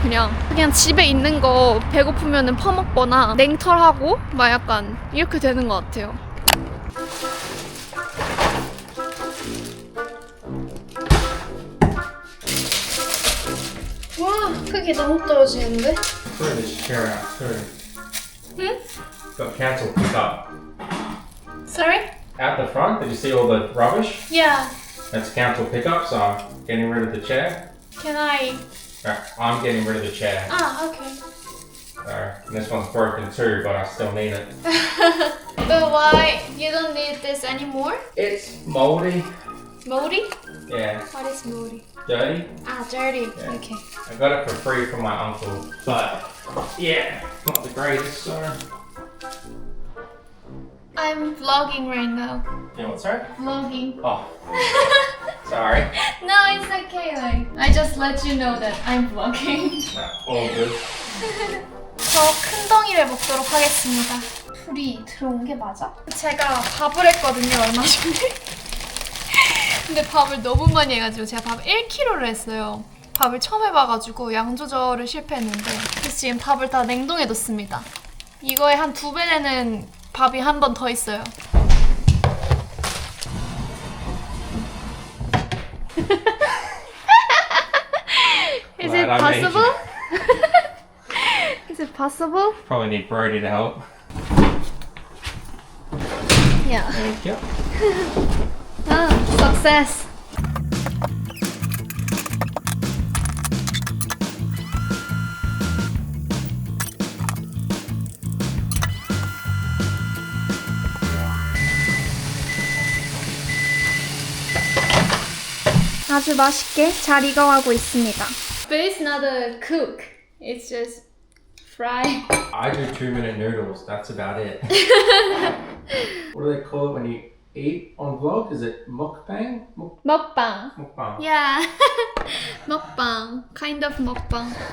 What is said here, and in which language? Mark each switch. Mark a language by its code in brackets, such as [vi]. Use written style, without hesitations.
[ko] 그냥 집에 있는 거 배고프면은 퍼먹거나 냉털하고 막 약간 이렇게 되는 것 같아요. 와, 크기 너무 떨어지는데? [en] Throw this chair out too. 응? Got council pick up. Sorry? Out the front, did you see all the rubbish? Yeah. That's council pickup, so I'm getting rid of the chair. Can I? I'm getting rid of the chair. Ah, okay. So, and this one's broken too, but I still need it. But why you don't need this anymore? It's mouldy. Moldy? Yeah. What is moldy? Dirty. Ah, dirty. Yeah. Okay. I got it for free from my uncle. But, yeah, not the greatest, so. I'm vlogging right now. Yeah, what's that? Vlogging. Oh. Sorry. No, it's okay. Like, I just let you know that I'm vlogging. No, all good. [ko] 저 큰 덩이를 먹도록 하겠습니다. 풀이 들어온 게 맞아? 제가 밥을 했거든요, 얼마 전에. 근데 밥을 너무 많이 해가지고 제가 밥 1kg를 했어요. 밥을 처음 해봐가지고 양 조절을 실패했는데, 그래서 지금 밥을 다 냉동해 뒀습니다. 이거에 한 2배 되는 밥이 한 번 더 있어요. [en] Is it Glad I made possible? Is it possible? Probably need Brody to help. Yeah. Thank you. Ah, success. [ko] 아주 맛있게 잘 익어가고 있습니다. [en] But it's not a cook. It's just fry. I do 2-minute noodles, that's about it. What do they call it when you eat on vlog? Is it mukbang? [ko] 먹방. [en] Mukbang. Yeah. 먹방. Kind of 먹방.